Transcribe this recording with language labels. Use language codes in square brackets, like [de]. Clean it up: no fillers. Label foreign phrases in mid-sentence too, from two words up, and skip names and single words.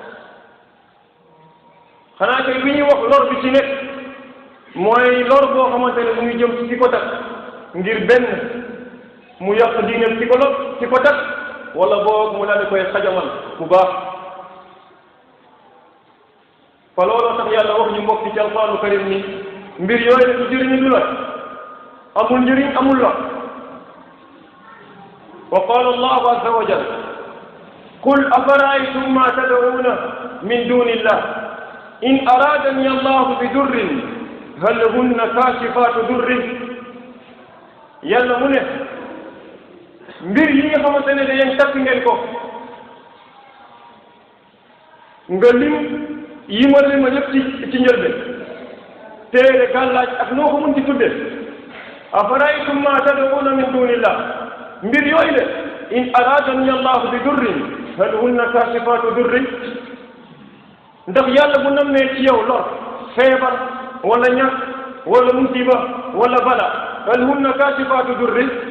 [wo] xanaa kay bi ñuy wax lor bi ci nekk mooy lor boo xamante ne mu ngi jëm ci ki ko takk ngir benn mu yàq diinam ci ko takk wala boog mu daal di koy xajamal bu baax fa looloo tax yàlla wax ñu mbokk ci [ar] القرآن الكريم [wo] ni mbir yooyu ne du jëriñu du la amul njëriñ amul la [ar] وقال الله عز وجل قل أفرأيتم ما تدعون من دون الله إن أرادني الله بضر هل هن كاشفات ضره [wo] yàlla mu ne mbir yi nga xamante ne da yéen takk ngeen ko nga lim yi ma lim ma ñëpp ci njëlbeen téere gàllaaj ak noo ko mën ci tudde [ar] أفرأيتم ما تدعون من دون الله [wo] mbir yooyu de [ar] إن أرادني الله بضر هل هن كاشفات ضره [wo] ndax yàlla bu nammee ci yow lor feebar wala ñàkk wala musiba wala bala [ar] هل هن كاشفات ضره